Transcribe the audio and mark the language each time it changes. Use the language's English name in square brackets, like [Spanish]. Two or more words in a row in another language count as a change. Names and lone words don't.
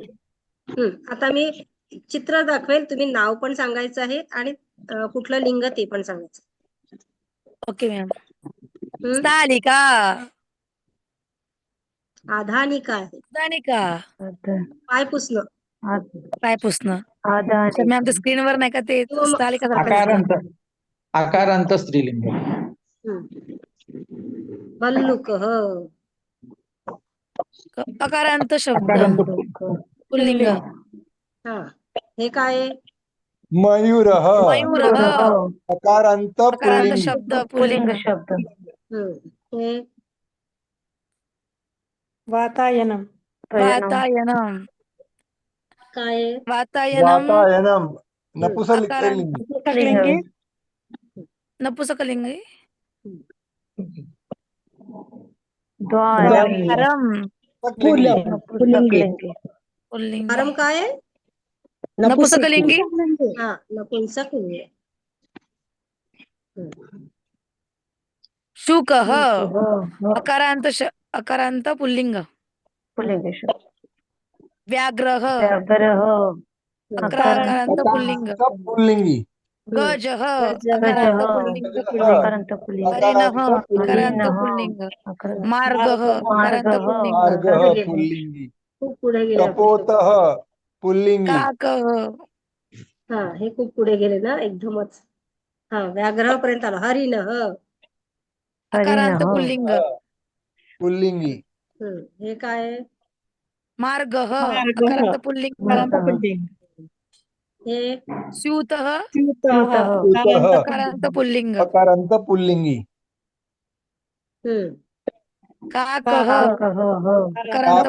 [Marathi] आता मी चित्र दाखवेल, तुम्ही नाव पण सांगायचं आहे आणि कुठलं लिंग ते पण सांगायचं. [English] okay ma'am. [Marathi] स्थालिका, आधानिका आहे. स्थानिका पाय पुसणं, पाय पुसणं. मॅम ते स्क्रीनवर नाही का ते स्थालिका आकारांत स्त्रीलिंग. भल्लुक, अकारांत शब्द पुल्लिंग. हे काय मयूरः मयूरः अकारांत अकारांत पुल्लिंगी शब्द पुल्लिंग पुल्लिंग शब्द हे वातायनम वातायनम काय आहे? वातायनम वातायनम नपुंसकलिंगी पुस्तकलिंगी नपुसकलिंग आहे. द्वारम द्वारम पुल्लिंगी पुल्लिंगी पुल्लिंग आरम काय आहे? नपुसकलिंगी हा नपुंसकलिंगी. शुकः अकारांत पुल्लिंग पुल्लिंग शब्द व्याघ्रः व्याघ्रः अकारांत पुल्लिंग पुल्लिंगी गजः गजः. अकारांत पुल्लिंग अकारांत पुल्लिंग हरिणः पुल्लिंग अकारांत पुल्लिंग मार्गः अकारांत पुल्लिंग मार्गः पुल्लिंगी खूप पुढे गेले आपण. कपोतः पुल्लिंगी काकः हा हे खूप पुढे गेले ना एकदमच. हा व्याघ्रपर्यंत आलो. हरिणः. अकारांत पुल्लिंग पुल्लिंगी हे काय आहे? मार्गः मार्गः. अकारांत पुल्लिंग पुल्लिंग हे स्यूतः स्यूतः अकारांत पुल्लिंग अकारांत पुल्लिंगी काकः अकारांत काकः